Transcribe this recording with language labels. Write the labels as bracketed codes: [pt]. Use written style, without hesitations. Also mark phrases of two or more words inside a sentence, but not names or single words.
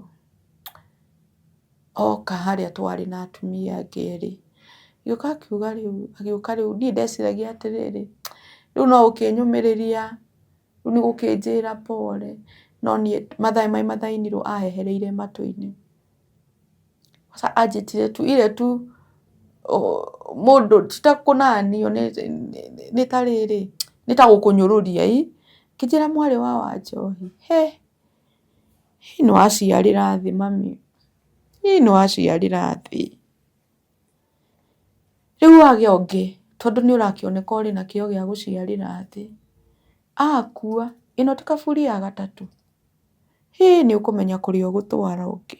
[ki] oka harĩa twarĩ na atumia angĩ erĩ, agĩũka akiuga rĩu niĩ ndeciragia atĩrĩrĩ, rĩu no ũkĩnyũmĩrĩria, rĩu nĩ gũkĩnjĩra pole, no niĩ mathaa-inĩ ahehereire matũ-inĩ. Sasa anjĩtire tu ile tu mũndũ ti ta kũnanio nĩ ta rĩrĩ, nĩ ta gũkũnyũrũria kĩnjĩra mwarĩ wa Wanjohi, nĩ waciarĩra thĩ mami, nĩ waciarĩra thĩ. Rĩu wage ũngĩ tondũ nĩ ũrakĩoneka ũrĩ na kĩo gĩa gũciarĩra thĩ, akua ĩno ti kaburi ya gatatũ, nĩ ũkũmenya kũrĩa ũgũtwara ũngĩ.